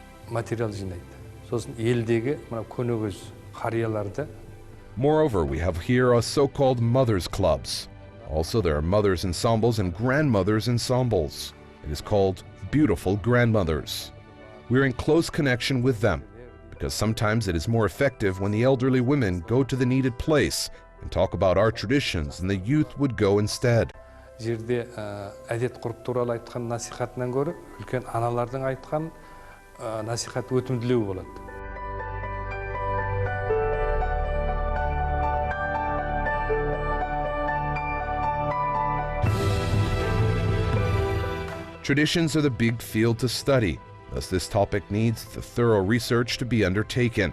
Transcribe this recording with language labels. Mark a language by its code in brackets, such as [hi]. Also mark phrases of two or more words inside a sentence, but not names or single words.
[kk] материал жинайды. Сосын елдегі мына көнөгөз қарияларды. [en] Moreover, we have here our so-called mothers clubs. Also, there are mothers ensembles and grandmothers ensembles. It is called Beautiful Grandmothers. We're in close connection with them, because sometimes it is more effective when the elderly women go to the needed place and talk about our traditions, and the youth would go instead. [kk] Жерде әдет ғұрып туралы айтқан насихатынан гөрі үлкен аналардың айтқан насихат өтімділеу болады. [en] Traditions are the big field to study, thus this topic needs the thorough research to be undertaken.